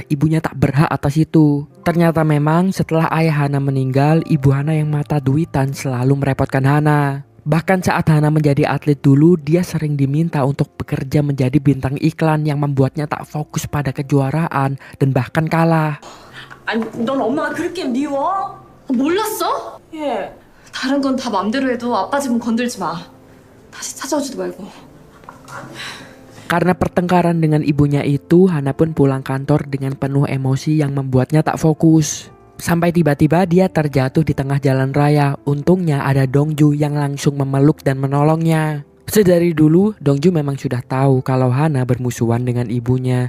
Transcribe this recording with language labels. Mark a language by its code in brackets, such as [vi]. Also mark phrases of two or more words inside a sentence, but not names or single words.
[id] Ibunya tak berhak atas itu. Ternyata memang setelah ayah Hana meninggal, ibu Hana yang mata duitan selalu merepotkan Hana. Bahkan saat Hana menjadi atlet dulu, dia sering diminta untuk bekerja menjadi bintang iklan yang membuatnya tak fokus pada kejuaraan dan bahkan kalah. [ko] 아니, 넌 엄마가 그렇게 미워? 몰랐어? 예. 다른 건 다 맘대로 해도 아빠 집은 건들지 마. 다시 찾아오지도 말고. [id] Karena pertengkaran dengan ibunya itu, Hana pun pulang kantor dengan penuh emosi yang membuatnya tak fokus. Sampai tiba-tiba dia terjatuh di tengah jalan raya. Untungnya ada Dongju yang langsung memeluk dan menolongnya. Sedari dulu, Dongju memang sudah tahu kalau Hana bermusuhan dengan ibunya.